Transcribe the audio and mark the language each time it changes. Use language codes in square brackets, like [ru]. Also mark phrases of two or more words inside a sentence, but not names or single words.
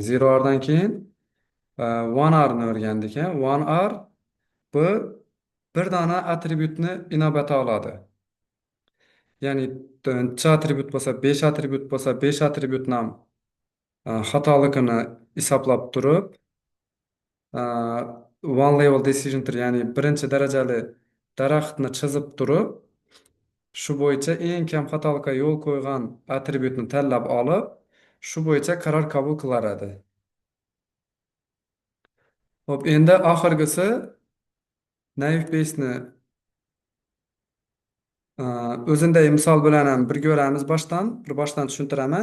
[uz] Zero R'dan keyin one R'ni o'rgandik. One R bu bir dona attributni inobatga oladi. Ya'ni necha attribut bo'lsa, 5 attribut bo'lsa, 5 attributni ham xatoligini hisoblab turib [en] one level decision tree [uz] ya'ni birinchi darajali daraxtni chizib turib shu bo'yicha eng kam xatolikka yo'l qo'ygan attributni tanlab olib shu bo'yicha qaror qabul qilar edi. Hop, endi oxirgisi naive Bayes'ni o'zindagi misol bilan ham birga ko'ramiz boshdan tushuntiraman.